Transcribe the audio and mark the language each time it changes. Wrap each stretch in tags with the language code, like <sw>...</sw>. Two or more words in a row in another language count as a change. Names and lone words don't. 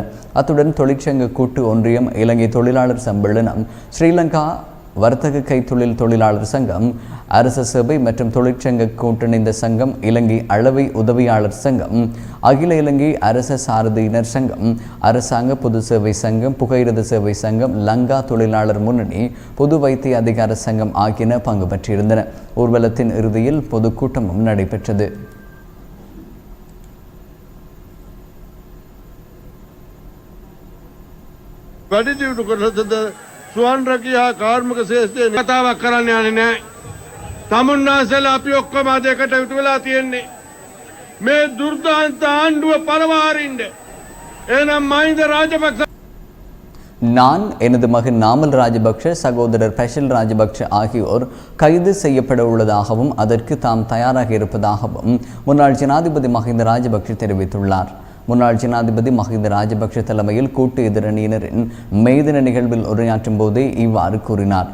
<ta>அத்துடன் தொழிற்சங்க கூட்டு ஒன்றியம், இலங்கை தொழிலாளர் சம்மேளனம், ஸ்ரீலங்கா வர்த்தக கைத்தொழில் தொழிலாளர் சங்கம், அரச சபை மற்றும் தொழிற்சங்க கூட்டணிந்த சங்கம், இலங்கை அளவை உதவியாளர் சங்கம், அகில இலங்கை அரச சாரதியினர் சங்கம், அரசாங்க பொது சேவை சங்கம், புகையிரத சேவை சங்கம், லங்கா தொழிலாளர் முன்னணி, பொது வைத்திய அதிகார சங்கம் ஆகியன பங்கு பற்றியிருந்தன. ஊர்வலத்தின் இறுதியில் பொதுக்கூட்டமும் நடைபெற்றது.</ta> <si>ස්වන් රැකියා කාර්මික ශේෂ්ත්‍රයේ කතාවක් කරන්න යන්නේ නැහැ. තමුන්නාසලා අපි ඔක්කොම අද එකට එකතු වෙලා තියෙන්නේ මේ දුර්දාන්ත ආණ්ඩුව පරවාරින්න. එහෙනම් මහින්ද රාජපක්ෂ,</si> <ta>நான், எனது மகன் நாமல் ராஜபக்ஷ, சகோதரர் ஃபெஷில் ராஜபக்ஷ ஆகியோர் கைது செய்யப்பட உள்ளதாகவும் அதற்கு தாம் தயாராக இருப்பதாகவும் முன்னாள் ஜனாதிபதி மஹிந்த ராஜபக்ஷ தெரிவித்துள்ளார். முன்னாள் ஜனாதிபதி மஹிந்த ராஜபக்ஷ தலைமையில் கூட்டு எதிரணியினரின் மெய்தின நிகழ்வில் உரையாற்றும் போதே இவ்வாறு கூறினார்.</ta>